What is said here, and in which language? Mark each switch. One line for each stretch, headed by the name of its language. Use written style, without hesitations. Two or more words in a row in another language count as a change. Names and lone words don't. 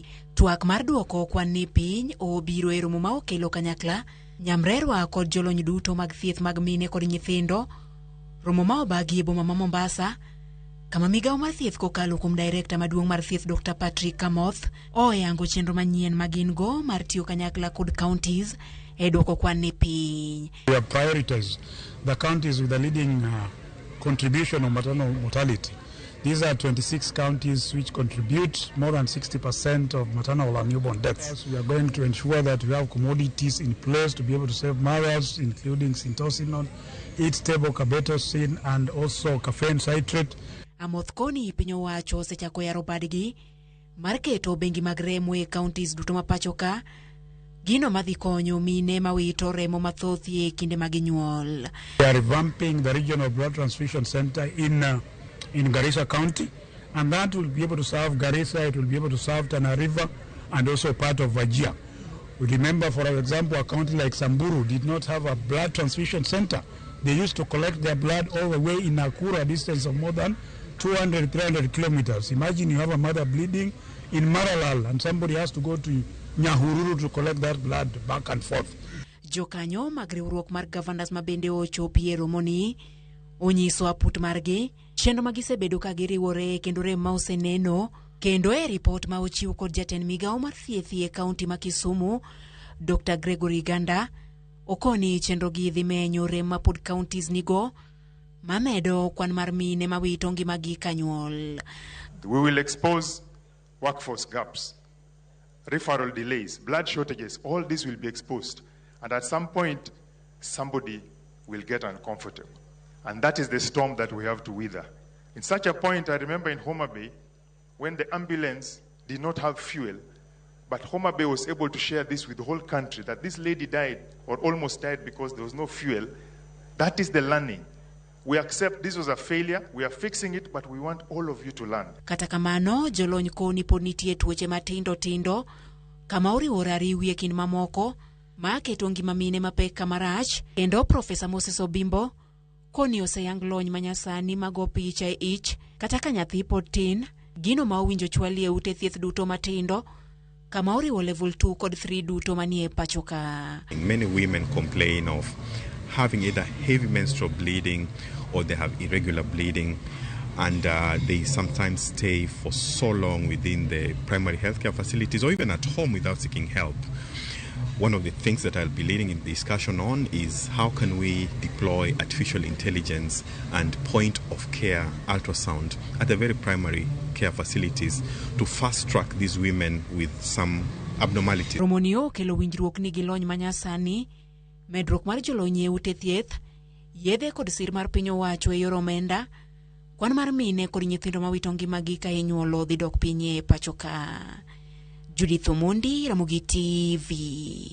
Luo (Kenya and Tanzania): Twak mar duoko kwan ni piny obiro e romo ma okelo kanyakla nyamrerwa kod jolony duto mag thieth mag mine kod nyithindo. Romo ma obagi e boma ma Mombasa kama migawo mar thieth kokalo kuom director maduong' mar thieth Dr. Patrick Kamoth oyango chenro manyien magin go mar tiyo kanyakla kod counties e duoko kwan ni piny.
English: We have prioritized the counties with the leading contribution of maternal mortality. These are 26 counties which contribute more than 60% of maternal and newborn deaths. We are going to ensure that we have commodities in place to be able to save mothers, including syntocinon, eat-stable carbetocin, and also caffeine citrate.
Luo (Kenya and Tanzania): Amoth koni piny owacho osechako yaro badgi mar keto bengi mag remo e counties duto ma pacho ka, gino madhi konyo mine mawito remo mathoth e kinde mag nyuol.
English: We are revamping the regional blood transfusion center in Garissa County, and that will be able to serve Garissa, it will be able to serve Tana River, and also part of Wajir. We remember, for example, a county like Samburu did not have a blood transfusion center. They used to collect their blood all the way in Nakuru, a distance of more than 200-300 kilometers. Imagine you have a mother bleeding in Maralal, and somebody has to go to Nyahururu to collect that blood back and forth.
Luo (Kenya and Tanzania): Jokanyo mag riwruok mar governors ma bende ochopi e romo ni onyiso aput margi chenro magisebedo ka giriwore kendo rem ma oseneno kendo e report ma ochiw kod jatend migawo mar thieth e kaunti ma Kisumu Dr. Gregory Ganda okoni chenro gi dhi menyo rem ma pod counties nigo mamedo kwan mar mine ma wito ngimagi ka nyuol.
English: We will expose workforce gaps, referral delays, blood shortages. All this will be exposed, and at some point somebody will get uncomfortable. And that is the storm that we have to weather. In such a point, I remember in Homa Bay, when the ambulance did not have fuel, but Homa Bay was able to share this with the whole country, that this lady died or almost died because there was no fuel. That is the learning. We accept this was a failure, we are fixing it, but we want all of you to learn.
Luo (Kenya and Tanzania): Kata kamano, jolony koni pod nitie tuoche matindo kama oriwore ariwi e kind mamoko ma keto ngima mine mapek kamarach. Kendo Profesa Moses Obimbo koni oseyang lony manyasani mago picha e ich kata ka nyathi pod tin, gino ma owinjo chwali e ute thieth duto matindo kama oriwo level 2 kod 3 duto manie pacho ka.
English: Many women complain of having either heavy menstrual bleeding or they have irregular bleeding, and they sometimes stay for so long within the primary healthcare facilities or even at home without seeking help. One of the things that I'll be leading in discussion on is how can we deploy artificial intelligence and point of care ultrasound at the very primary care facilities to fast track these women with some abnormalities.
Luo (Kenya and Tanzania): Romonio kelo winjruok ni gilony manyasani, medruok mar jolony e ute thieth, yedhe kod sir mar piny owacho e yor omenda, kwan mar mine kod nyithindo ma wito ngimagi ka inyuolo dhi dok piny e pacho ka. Judith Omondi, Ramogi TV.